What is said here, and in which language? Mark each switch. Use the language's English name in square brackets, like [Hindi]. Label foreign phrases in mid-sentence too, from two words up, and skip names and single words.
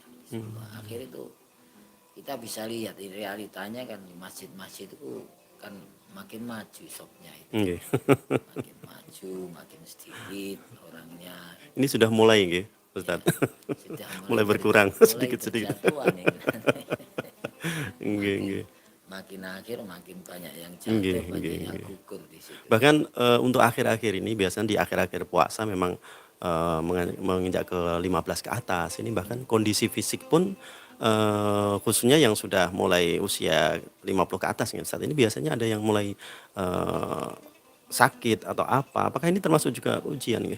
[Indonesian] Di 10 akhir itu kita bisa lihat di realitanya kan di masjid-masjid itu kan makin maju shopnya itu, [Javanese] Nggih. [Indonesian] makin maju, makin sedikit orangnya. Ini sudah mulai nggih, Ustaz. Sudah Mulai berkurang mulai sedikit-sedikit. berjatuhan ini. [Javanese] Nggih, nggih. [Indonesian] Makin akhir makin banyak yang [Javanese] Nggih, [Indonesian] jatuh, banyak [Javanese] nggih, [Indonesian] yang [Javanese] nggih. [Indonesian] gugur di situ. Bahkan, untuk akhir-akhir ini biasanya di akhir-akhir puasa memang, menginjak ke 15 ke atas, ini bahkan kondisi fisik pun, khususnya yang sudah mulai usia 50 ke atas nih saat ini biasanya ada yang mulai, eee, sakit atau apa, apakah ini termasuk juga ujian nggih?